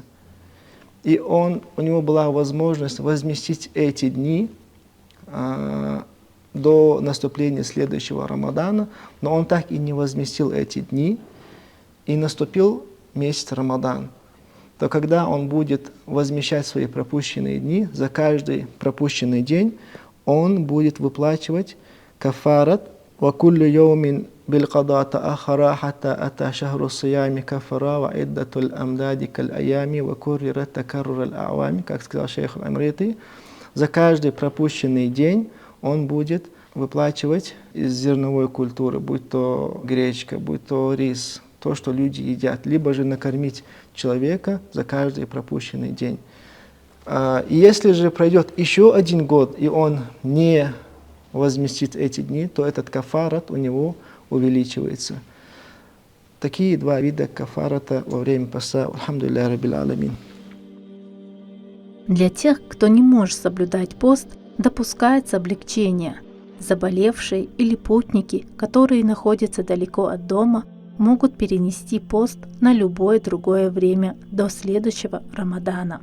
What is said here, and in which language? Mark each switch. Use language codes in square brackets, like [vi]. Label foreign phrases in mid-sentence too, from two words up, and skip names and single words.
[ru] И у него была возможность возместить эти дни до наступления следующего Рамадана, но он так и не возместил эти дни, и наступил месяц Рамадан. То когда он будет возмещать свои пропущенные дни, за каждый пропущенный день он будет выплачивать кафарат. [ar] وَكُلُّ يَوْمٍ بِالْقَضَاءِ تَأَخَّرَ حَتَّى أَتَى شَهْرُ الصِّيَامِ كَفَّارَةٌ وَعِدَّةُ الْأَمْدَادِ كَالْأَيَّامِ وَكُرِّرَتْ تَكَرُّرَ الْأَعْوَامِ, [ru] как сказал шейх Аль-Амрити, за каждый пропущенный день он будет выплачивать из зерновой культуры, будь то гречка, будь то рис, то, что люди едят, либо же накормить человека за каждый пропущенный день. И если же пройдет еще 1 год, и он не возместит эти дни, то этот кафарат у него увеличивается. Такие 2 вида кафарата во время поста. [ar] الحمد لله رب العالمين. [ru] Для тех, кто не может соблюдать пост, допускается облегчение. Заболевшие или путники, которые находятся далеко от дома, могут перенести пост на любое другое время до следующего Рамадана.